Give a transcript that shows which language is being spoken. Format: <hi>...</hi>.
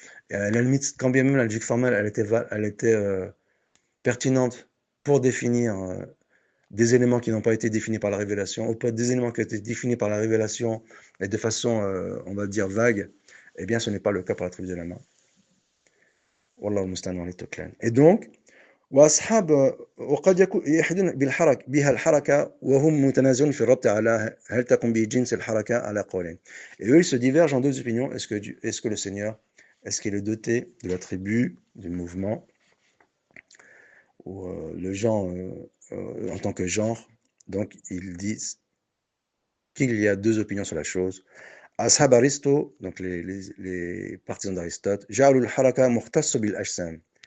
<fr>Et à la limite, quand bien même la logique formelle, elle était pertinente pour définir des éléments qui n'ont pas été définis par la révélation, ou pas des éléments qui ont été définis par la révélation et de façon, on va dire, vague, eh bien, ce n'est pas le cas pour l'attribut de la main.</fr> <ar>Wallahu musta'an wa lituklan.</ar> <fr>Et donc,</fr> <ar>وأصحاب وقد يحدون بها الحركة وهم متنازعون في الربط على هل تقوم به جنس الحركة على قولين.</ar> <fr>Et eux, ils se divergent en deux opinions. Est-ce que le Seigneur, est-ce qu'il est doté de l'attribut du mouvement, ou le genre en tant que genre? Donc, ils disent qu'il y a deux opinions sur la chose. Ashab Aristo, donc les partisans d'Aristote,</fr> <ar>جعلوا الحركة مختصة بالأجسام.</ar>